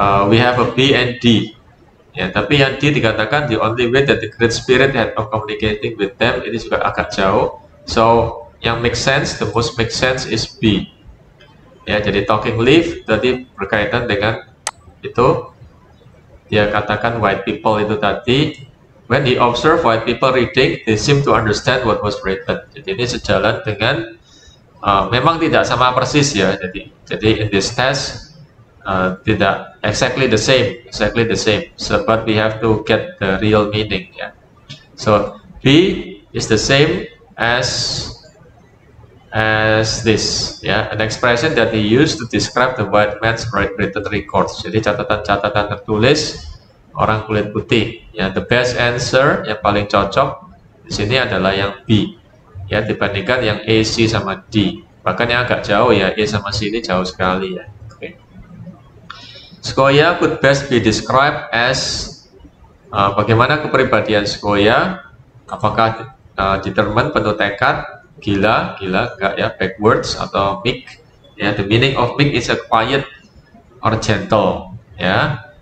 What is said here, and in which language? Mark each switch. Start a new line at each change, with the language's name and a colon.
English: We have a B and D.
Indonesian: Ya, tapi yang D dikatakan
English: the only way that the Great Spirit had of communicating with them,
Indonesian: ini juga agak jauh.
English: So yang make sense, the most make sense is B. Ya, jadi talking leaf
Indonesian: tadi berkaitan dengan itu. Dia katakan white people itu tadi.
English: When he observed white people reading, they seem to understand what was written.
Indonesian: Jadi ini sejalan dengan memang tidak sama persis ya. Jadi
English: in this test
Indonesian: tidak
English: exactly the same. So, but we have to get the real meaning. Ya. So B is the same as this. Ya, an expression that he used to describe the white man's written records.
Indonesian: Jadi catatan-catatan tertulis orang kulit putih. Ya,
English: the best answer
Indonesian: yang paling cocok di sini adalah yang B. Ya, dibandingkan yang A, C sama D. Bahkan yang agak jauh ya, A sama C ini jauh sekali ya.
English: Okay. Sequoia could best be described as
Indonesian: bagaimana kepribadian Sequoia? Apakah determined, penuh tekad, gila enggak ya, backwards atau meek?
English: Ya, the meaning of meek is a quiet or gentle. Ya.